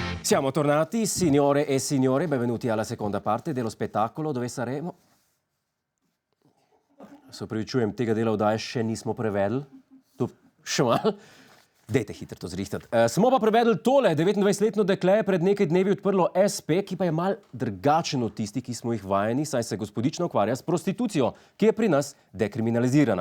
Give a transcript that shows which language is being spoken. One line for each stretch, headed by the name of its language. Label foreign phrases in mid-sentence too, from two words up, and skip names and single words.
Italian: Siamo tornati, signore e signori, benvenuti alla seconda parte dello spettacolo dove saremo.
Slovenian: Se opravičujem, tega dela oddaje še nismo prevedli. To še malo. Dejte hitro to zrihtati. Smo pa prevedli tole, 29-letno dekle je pred nekaj dnevi odprlo SP, ki pa je mal drugačen od tistih, ki smo jih vajeni, saj se gospodična ukvarja s prostitucijo, ki je pri nas dekriminalizirana.